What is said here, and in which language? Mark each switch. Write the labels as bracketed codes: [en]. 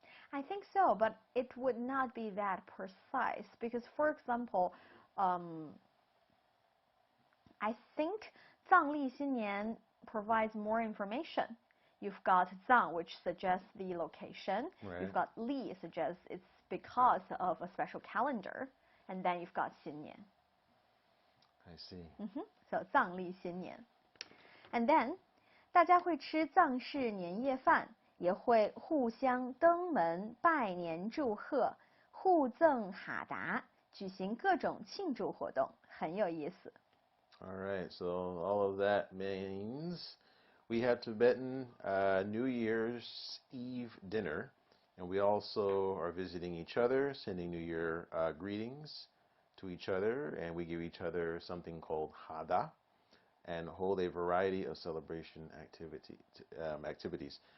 [en] I think so, but it would not be that precise because, for example, I think [zh] 藏历新年 [en] provides more information. You've got 藏, which suggests the location. Right. You've got li, suggests it's because of a special calendar. And then you've got 新年. I see. So [zh] 藏历新年. And then 大家会吃藏式年夜饭，也会互相登门拜年祝贺，互赠哈达，举行各种庆祝活动，很有意思。 [en] All right, so all of that means we have Tibetan New Year's Eve dinner, and we also are visiting each other, sending New Year greetings to each other, and we give each other something called hada, and hold a variety of celebration activities.